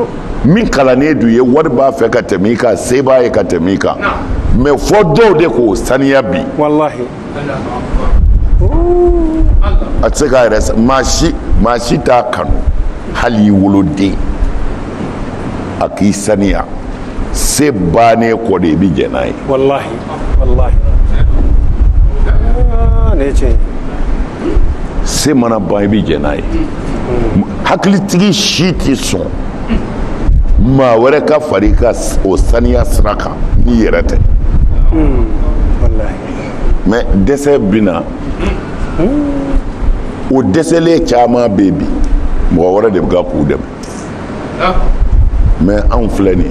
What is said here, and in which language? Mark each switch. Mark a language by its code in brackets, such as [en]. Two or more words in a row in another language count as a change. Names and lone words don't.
[bm] min kalannen du ye wari b'a fɛ ka tɛmɛ i kan se b'a ye ka tɛmɛ i kan mais fɔ dɔw de k'o saniya bi wallahi a tɛ se k'a yɛrɛ maa si t'a kanu hali i woloden a k'i saniya se bannen kɔ de i bɛ jɛn n'a ye [ar] wallahi wallahi [bm] ne ce se mana ban i bɛ jɛn n'a ye hakilitigi si tɛ sɔn maa wɛrɛ ka fara i ka o saniya sira kan n'i yɛrɛ tɛ wallahi mais dɛsɛ bɛ na o dɛsɛlen caman bɛ bi mɔgɔ wɛrɛ de bɛ ka k'u dɛmɛ mais anw filɛ nin ye